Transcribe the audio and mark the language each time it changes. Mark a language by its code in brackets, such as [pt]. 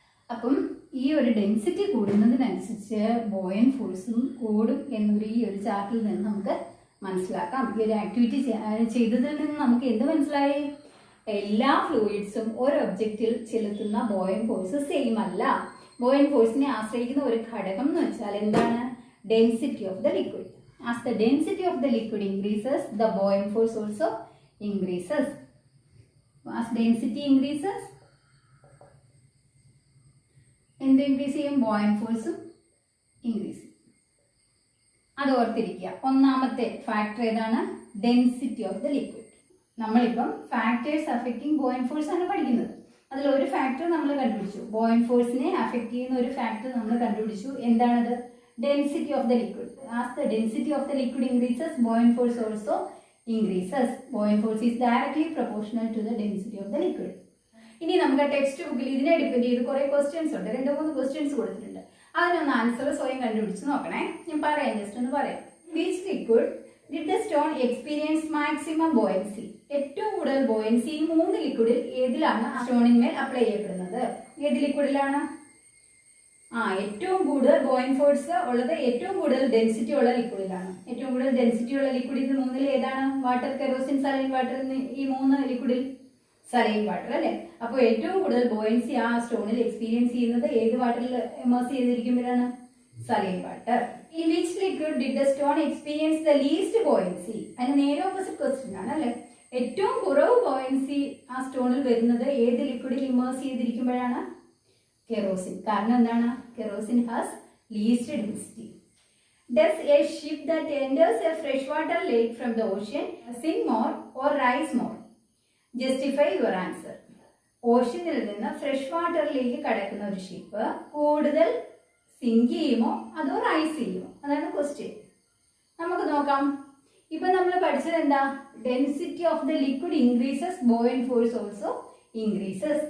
[ml] അപ്പം ഈ ഒരു ഡെൻസിറ്റി കൂടുന്നതിനനുസരിച്ച് ബോയൻ ഫോഴ്സും കൂടും എന്നൊരു ഈ ഒരു ചാർട്ടിൽ നിന്ന് നമുക്ക് മനസ്സിലാക്കാം. ഈ ഒരു ആക്ടിവിറ്റി ചെയ്തതിൽ നിന്ന് നമുക്ക് എന്ത് മനസ്സിലായി? എല്ലാ ഫ്ലൂയിഡ്സും ഒരു ഒബ്ജക്റ്റിൽ ചെലുത്തുന്ന ബോയൻ ഫോഴ്സ് സെയിം അല്ല. ബോയൻ ഫോഴ്സിനെ ആശ്രയിക്കുന്ന ഒരു ഘടകം എന്ന് വെച്ചാൽ എന്താണ്? [en] Density of the liquid. As the density of the liquid increases, the buoyant force also increases. As density increases, [ml] എന്ത് ഇൻക്രീസ് ചെയ്യും? ബോയന്റ് ഫോഴ്സും ഇൻക്രീസ് ചെയ്യും. അത് ഓർത്തിരിക്കുക. ഒന്നാമത്തെ ഫാക്ടർ ഏതാണ്? [en] Density of the liquid. [ml] നമ്മളിപ്പം [en] factors affecting buoyant force [ml] ആണ് പഠിക്കുന്നത്. അതിൽ ഒരു ഫാക്ടർ നമ്മൾ കണ്ടുപിടിച്ചു. ബോയന്റ് ഫോഴ്സിനെ അഫക്റ്റ് ചെയ്യുന്ന ഒരു ഫാക്ടർ നമ്മൾ കണ്ടുപിടിച്ചു. എന്താണത്? [en] Density of the liquid. As the density of the liquid increases, buoyant force also increases. Buoyant force is directly proportional to the density of the liquid. [ml] ഇനി നമുക്ക് ടെക്സ്റ്റ് ബുക്കിൽ ഇതിനെ ഡിപ്പെൻഡ് ചെയ്ത് കുറെ ക്വസ്റ്റ്യൻസ് ഉണ്ട്. 2-3 ക്വസ്റ്റ്യൻസ് കൊടുത്തിട്ടുണ്ട്. അതിനൊന്ന് ആൻസർ സ്വയം കണ്ടുപിടിച്ച് നോക്കണേ. ഞാൻ പറയാം, ജസ്റ്റ് ഒന്ന് പറയാം. [en] Which liquid did the stone experience maximum buoyancy? [ml] ഏറ്റവും കൂടുതൽ ബോയൻസി 3 ലിക്വിഡിൽ ഏതിലാണ് സ്റ്റോണിന്മേൽ അപ്ലൈ ചെയ്യപ്പെടുന്നത്? ഏത് ലിക്വിഡിലാണ്? ഏറ്റവും കൂടുതൽ ബോയിന്റ് ഫോഴ്സ് ഉള്ളത് ഏറ്റവും കൂടുതൽ ഡെൻസിറ്റി ഉള്ള ലിക്വിഡിലാണ്. ഏറ്റവും കൂടുതൽ ഡെൻസിറ്റി ഉള്ള ലിക്വിഡിൽ 3 ഏതാണ്? Water, kerosene, saline water. ഈ 3 ലിക്വിഡിൽ സലൈൻ വാട്ടർ അല്ലേ? അപ്പോൾ ഏറ്റവും കൂടുതൽ ബോയൻസി ആ സ്റ്റോണിൽ എക്സ്പീരിയൻസ് ചെയ്യുന്നത് ഏത് വാട്ടറിൽ immerse ചെയ്തിരിക്കുമ്പോഴാണ്? Saline water. [en] In which liquid did the stone experience the least buoyancy? [ml] അതിന് നേരെ ഓപ്പോസിറ്റ് ക്വസ്റ്റ്യൻ ആണ് അല്ലേ? ഏറ്റവും കുറവ് ബോയൻസി ആ സ്റ്റോണിൽ വരുന്നത് ഏത് ലിക്വിഡിൽ ഇമേഴ്സ് ചെയ്തിരിക്കുമ്പോഴാണ്? Kerosene. കാരണം എന്താണ്? [en] Kerosene has least density. Does a ship that enters a freshwater lake from the ocean sink more or rise more? Justify your answer. [ml] ഓഷ്യനിൽ നിന്ന് ഫ്രഷ് വാട്ടറിലേക്ക് കടക്കുന്ന ഒരു ഷിപ്പ് കൂടുതൽ സിങ്ക് ചെയ്യുമോ അതോ റൈസ് ചെയ്യുമോ? അതാണ് ക്വസ്റ്റ്യൻ. നമുക്ക് നോക്കാം. ഇപ്പൊ നമ്മൾ പഠിച്ചത് എന്താ? [en] Density of the liquid increases, buoyant force also increases.